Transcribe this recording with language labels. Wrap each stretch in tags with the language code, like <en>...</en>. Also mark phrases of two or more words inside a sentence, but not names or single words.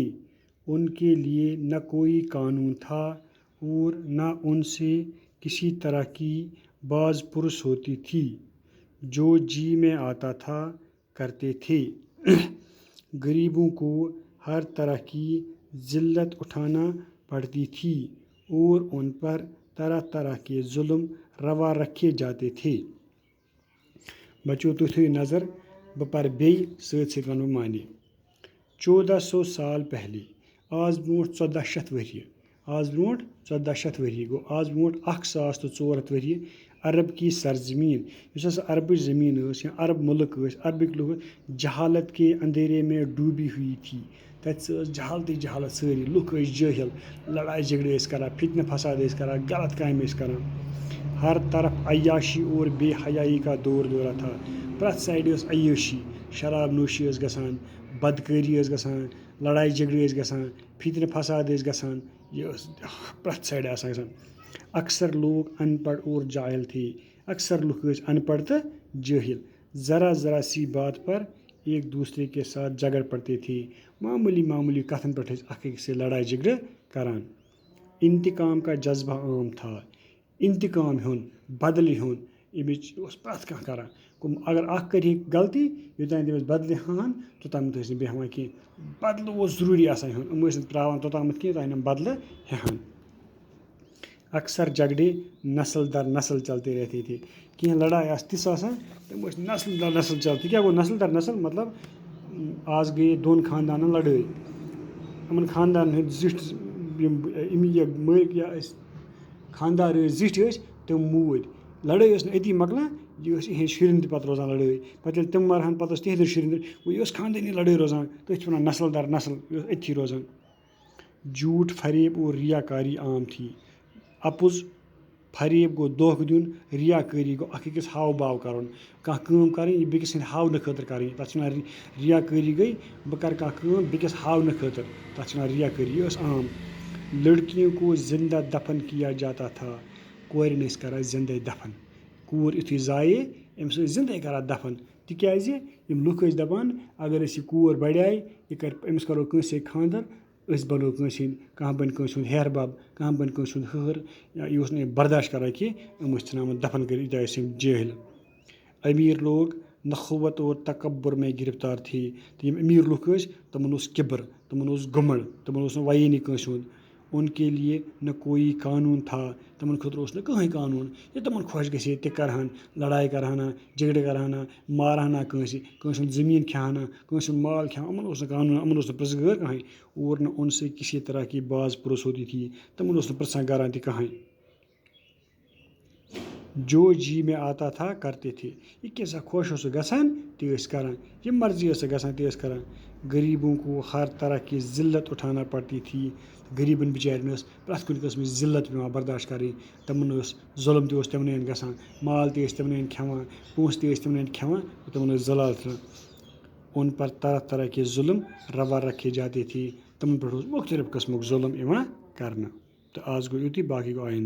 <ur>ان کے لیے نہ کوئی قانون تھا اور نہ ان سے کسی طرح کی باز پرس ہوتی تھی. جو جی میں آتا تھا کرتے تھے. غریبوں کو ہر طرح کی ذلت اٹھانا پڑتی تھی اور ان پر طرح طرح کے ظلم روا رکھے جاتے تھے.</ur> <ks>بچو تُہۍ تھٲیِو نظر بہٕ پَرٕ بیٚیہِ سۭتۍ سۭتۍ وَنہٕ بہٕ معنے.</ks> <ur>1400 سال پہلے</ur> <ks>آز برونٛٹھ 1400 ؤریہِ گوٚو آز برونٛٹھ 1400 ؤریہِ</ks> <ur>عرب کی سرزمین</ur> <ks>یُس ہسا عربٕچ زٔمیٖن ٲس یا عرب مُلک ٲسۍ عربٕکۍ لُکھ</ks> <ur>جہالت کے اندھیرے میں ڈوٗبی ہوئی تھی.</ur> <ks>تَتہِ ٲس جہالتٕے جہالت سٲری لُکھ ٲسۍ جٲہِل لڑایہِ جھگڑٕ ٲسۍ کران فتنہٕ فساد ٲسۍ کران غلط کامہِ ٲسۍ کران.</ks> <ur>ہر طرف عیاشی اور بے حیائی کا دور دورہ تھا.</ur> <ks>پرٛٮ۪تھ سایڈٕ ٲس عیٲشی شراب نوشی ٲس گژھان بدکٲری ٲس گژھان لڑایہِ جھگڑٕ ٲسۍ گژھان فتنہٕ فساد ٲسۍ گژھان. یہِ ٲس پرٛٮ۪تھ سایڈٕ آسان گژھان.</ks> <ur>اکثر لوگ ان پڑھ اور جاہل تھے.</ur> <ks>اکثر لُکھ ٲسۍ ان پڑھ تہٕ جٲہل.</ks> <ur>ذرا ذرا سی بات پر ایک دوسرے کے ساتھ جھگڑ پڑتے تھے.</ur> <ks>معمولی کتھن پٮ۪ٹھ ٲسۍ اکھ أکِس سۭتۍ لڑایہِ جھگڑٕ کران.</ks> <ur>انتقام کا جذبہ عام تھا.</ur> <ks>انتقام ہیوٚن بدلہٕ ہیوٚن اَمِچ اوس پرٛٮ۪تھ کانٛہہ کران. اگر اکھ کرِ غلطی یوٚتانۍ تٔمِس بدلہٕ ہاوہن توٚتامَتھ ٲسۍ نہٕ بیٚہوان کینٛہہ. بدلہٕ اوس ضروٗری آسان ہیوٚن. یِم ٲسۍ نہٕ تراوان توٚتامَتھ کینٛہہ یوٚتانۍ یِم بدلہٕ ہٮ۪ہن.</ks> <ur>اکثر جھگڑے نسل در نسل چلتے رہتے تھے.</ur> <ks>کینٛہہ لڑایہِ آسہٕ تِژھ آسان تِم ٲسۍ</ks> <ur>نسل در نسل چلتے.</ur> <ks>کیٛاہ گوٚو نسل در نسل مطلب آز گٔیے دۄن خاندانن لڑٲے. یِمن خاندانن ہٕنٛدۍ زِٹھۍ یِم مٲلۍ یا ٲسۍ خاندار ٲسۍ زِٹھۍ ٲسۍ تِم موٗدۍ. لڑٲے ٲس نہٕ أتی مۄکلان یہِ ٲس یِہِنٛدۍ شُرٮ۪ن تہِ پَتہٕ روزان لڑٲے. پَتہٕ ییٚلہِ تِم مَرہن پَتہٕ ٲس تِہنٛدٮ۪ن شُرٮ۪ن تہِ گوٚو یہِ ٲس خاندٲنی لڑٲے روزان. تٔتھۍ چھِ وَنان نسل در نسل یہِ ٲس أتھی روزان.</ks> <ur>جھوٹ فریب اور ریاکاری عام تھی.</ur> <ks>اَپُز فریب گوٚو دھوکہٕ دیُن. ریاکٲری گوٚو اکھ أکِس ہاو باو کَرُن. کانٛہہ کٲم کَرٕنۍ یہِ بیٚکِس سٕنٛدِ ہاونہٕ خٲطرٕ کَرٕنۍ تَتھ چھِ وَنان ریاکٲری گٔے بہٕ کَرٕ کانٛہہ کٲم بیٚکِس ہاونہٕ خٲطرٕ تَتھ چھِ وَنان ریاکٲری. یہِ ٲس عام.</ks> <ur>لڑکیوں کو زندہ دفن کیا جاتا تھا.</ur> <ks>کورٮ۪ن ٲسۍ کران زِندَے دفن. کوٗر یُتھُے زایے أمِس ٲسۍ زِندَے کران دفن. تِکیٛازِ یِم لُکھ ٲسۍ دَپان اگر أسۍ یہِ کوٗر بڑیٛاے یہِ کَرِ أمِس کَرو کٲنٛسہِ سۭتۍ خانٛدر أسۍ بنو کٲنٛسہِ ہِنٛدۍ کانٛہہ بَنہِ کٲنٛسہِ ہُنٛد ہیٚہربب کانٛہہ بَنہِ کٲنٛسہِ ہُنٛد ہٕہر یا یہِ اوس نہٕ یہِ برداشت کران کینٛہہ یِم ٲسۍ ژھٕنان دفن کٔرِتھ ییٖتیٛاہ ٲسۍ یِم جٲہل.</ks> <ur>امیر لوگ نخوت اور تکبر میں گرفتار تھے.</ur> <ks>تہٕ یِم امیر لُکھ ٲسۍ تِمن اوس کِبر تِمن اوس گُمنڈ تِمن اوس نہٕ وَیٲنی کٲنٛسہِ ہُنٛد.</ks> <ur>ان کے لیے نہ کوئی قانوٗن تھا.</ur> <ks>تِمن خٲطرٕ اوس نہٕ کٕہٕنۍ قانوٗن. یہِ تِمن خۄش گژھِ تہِ کرہن لڑایہِ کرہنا جھگڑٕ کرہنا مارہنا کٲنٛسہِ ہُنٛد زٔمیٖن کھیہنا کٲنٛسہِ ہُنٛد مال کھیہنا. یِمن اوس نہٕ قانوٗن یِمن اوس نہٕ پرژھگٲر کٕہٕنۍ</ks> <ur>اور نہ ان سے کسی طرح کی باز پرس ہوتی تھی.</ur> <ks>تِمن اوس نہٕ پرژھان گران تہِ کٕہٕنۍ.</ks> <ur>جو جی میں آتا تھا کرتے تھے.</ur> <ks>یہِ کیٛاہ خۄش اوس گژھان تہِ ٲسۍ کران. یہِ مرضی ٲس گژھان تہِ ٲسۍ کران.</ks> <ur>غریبوں کو ہر طرح کی ذلت اٹھانا پڑتی تھی.</ur> <ks>غریٖبن بِچارٮ۪ن ٲس پرٛٮ۪تھ کُنہِ قٕسمٕچ ذلت پیٚوان برداشت کَرٕنۍ. تِمن اوس ظُلم تہِ اوس تِمنٕے گژھان. مال تہِ ٲسۍ تِمنٕے کھٮ۪وان پونٛسہٕ تہِ ٲسۍ تِمنٕے کھٮ۪وان تِمن ٲسۍ ذلال ژھٕنان.</ks> <ur>ان پر طرح طرح کے ظلم روا رکھے جاتے تھے.</ur> <ks>تِمن پٮ۪ٹھ اوس مُختٔلِف قٕسمُک ظُلم یِوان کرنہٕ. تہٕ آز گوٚو یُتُے باقٕے گوٚو آیندٕ.</ks>